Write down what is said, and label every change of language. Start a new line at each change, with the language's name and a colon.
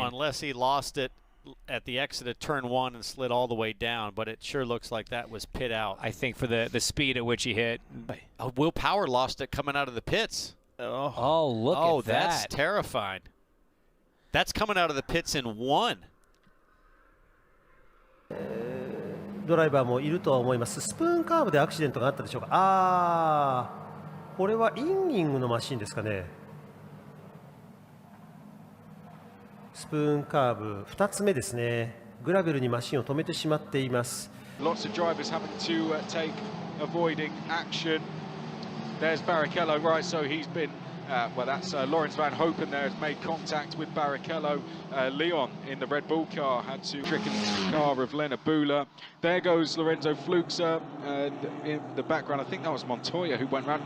English: Unless he lost it at the exit of turn 1 and slid all the way down, but it sure looks like that was pit out. I think for the speed at which he hit. Will Power lost it coming out of the pits. Oh, look at that. That's terrifying. That's coming out of the pits in 1.
Japanese: ドライバーもいるとは思います。スプーンカーブでアクシデントがあったでしょうか。これはインギングのマシンですかね。スプーンカーブ2つ目ですね。グラベルにマシンを止めてしまっています。
English: Lots of drivers having to take avoiding action. There's Barrichello, right, so he's been, well, that's Lawrence Van Hopen there has made contact with Barrichello. Leon in the Red Bull car had to trick into the car of Lena Bula. There goes Lorenzo Fluxa, in the background, I think that was Montoya who went round.